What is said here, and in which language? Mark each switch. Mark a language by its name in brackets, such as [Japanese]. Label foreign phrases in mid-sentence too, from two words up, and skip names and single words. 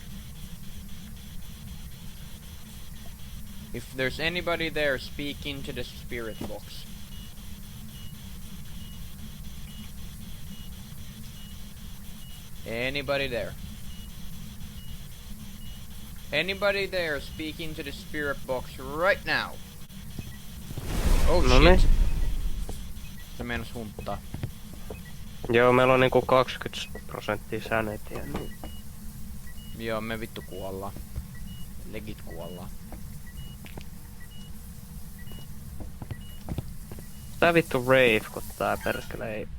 [English] If there's anybody there, speak into the spirit box. Anybody there? Anybody there, speak into the spirit box right now. Oh shit. [Finnish] Se meinas humppaa. Joo, meillä on niinku 20% sanitya. Niin. Joo, me vittu kuollaan. Legit kuollaan. Tää vittu Wraith, kun tää perkele ei...